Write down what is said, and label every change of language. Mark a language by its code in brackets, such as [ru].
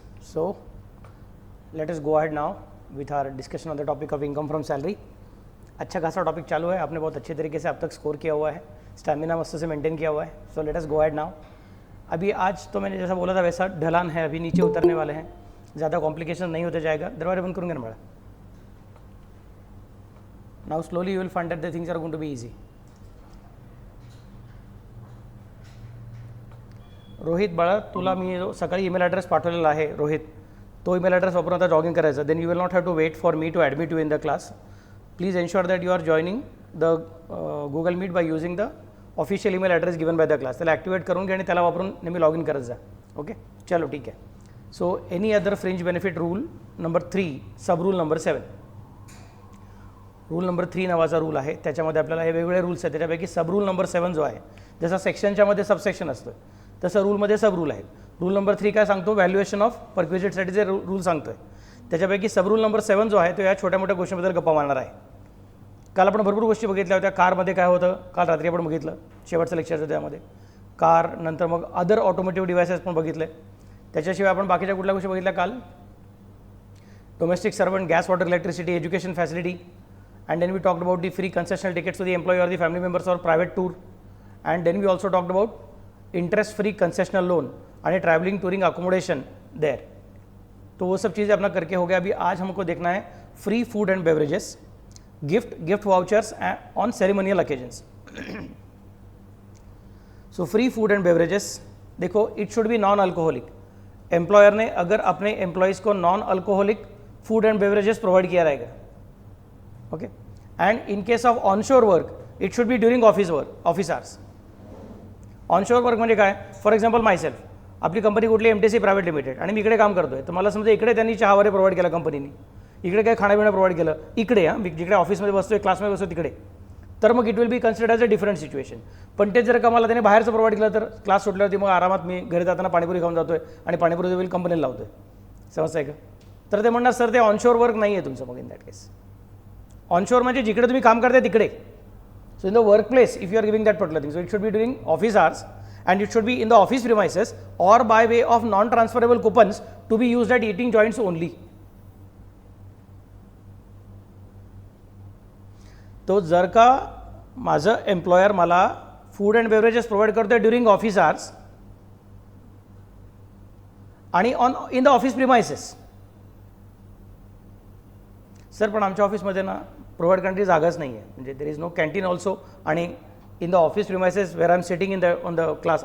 [en] So let us go ahead now with our discussion on the topic of income from salary. [hi] अच्छा खासा topic चालू है, आपने बहुत अच्छे तरीके से अब तक स्कोर किया हुआ है, स्टैमिना मस्त से मेंटेन किया हुआ है. [en] So let us go ahead now. [hi] अभी आज तो मैंने जैसा बोला था वैसा ढलान है, अभी नीचे उतरने वाले हैं, ज़्यादा कॉम्प्लिकेशन नहीं होते जाएगा. दरवाजा बंद करूँगा ना बड़ा. [en] Now slowly you will find that the things are going to be easy. [mr] Rohit बाळा, तुला मी जो सकाळी ईमेल ॲड्रेस पाठवलेला आहे रोहित, तो ईमेल ॲड्रेस वापरून आता जॉगिंग करायचं. [en] Then you will not have to wait for me to admit you in the class. Please ensure that you are joining the Google Meet by using the official email address given by the class. [mr] त्याला activate करून घ्या आणि त्याला वापरून नेहमी log in करत जा. Okay, चलो ठीक आहे. [en] So any other fringe benefit rule number 3, sub rule number 7. [mr] रूल नंबर 3 नावाचा रूल आहे, त्याच्यामध्ये आपल्याला हे वेगवेगळे रूल्स आहेत. त्याच्यापैकी सब रूल नंबर 7 जो आहे, जसा सेक्शनच्या मध्ये सबसेक्शन असतं तसं रूलमध्ये सब रूल आहे. रूल नंबर 3 काय सांगतो, व्हॅल्युएशन ऑफ परक्विजिटसाठीचे रूल सांगतोय. त्याच्यापैकी सब रूल नंबर 7 जो आहे तो या छोट्या मोठ्या गोष्टींबद्दल गप्पा मारणार आहे. काल आपण भरपूर गोष्टी बघितल्या होत्या. कारमध्ये काय होतं काल रात्री आपण बघितलं, शेवटचं लेक्चरचं त्यामध्ये कार, नंतर मग अदर ऑटोमोटिव्ह डिव्हायसेस पण बघितले. त्याच्याशिवाय आपण बाकीच्या कुठल्या गोष्टी बघितल्या काल, domestic servant, gas, water, electricity, education facility. [en] And then we talked about the free concessional tickets to the employee or the family members or private tour. And then we also talked about interest free concessional loan and traveling touring accommodation there. [hi] तो वो सब चीज़ें अपना करके हो गया. अभी आज हमको देखना है [en] Free food and beverages, gift vouchers on ceremonial occasions. So free food and beverages देखो, it should be non alcoholic. [hi] Employer ने अगर अपने एम्प्लॉयज़ को non alcoholic food and beverages provide किया रहेगा. [en] Okay, and in case of onshore work it should be during office hours. [mr] onshore work म्हणजे काय, [en] for example myself, [mr] आपली company कुठली MTC private limited आणि मी इकडे काम करतोय, तर मला समजा इकडे त्यांनी चहा वगैरे प्रोव्हाइड केला कंपनीने, इकडे काय खाणं प्रोव्हाइड केलं इकडे, मी जिकडे ऑफिसमध्ये बसतोय क्लासमध्ये बसतो तिकडे, तर मग [en] It will be considered as a different situation. [mr] पण ते जर का मला त्याने बाहेरचं प्रोव्हाइड केलं तर क्लास सुटल्यावरती मग आरामात मी घरी जाताना पाणीपुरी खाऊन जातोय आणि पाणीपुरी बिल कंपनीला लावतोय. समजतं आहे का? तर ते म्हणणार सर ते ऑनशोर वर्क नाही आहे तुमचं. मग [en] in that case [mr] ऑनशोर म्हणजे जिकडे तुम्ही काम करताय तिकडे. [en] So in the work place if you are giving that particular thing, so it should be during office hours and it should be in the office premises or by way of non-transferable coupons to be used at eating joints only. [mr] तो जर का माझं employer मला food and beverages provide करतोय [en] during office hours [mr] आणि [en] in the office premises, [mr] sir पण आमच्या ऑफिसमध्ये ना प्रोव्हाइड करण्याची जागाच नाही आहे, म्हणजे [en] there is no canteen also [mr] आणि [en] In the office premises where I am sitting in the on the class.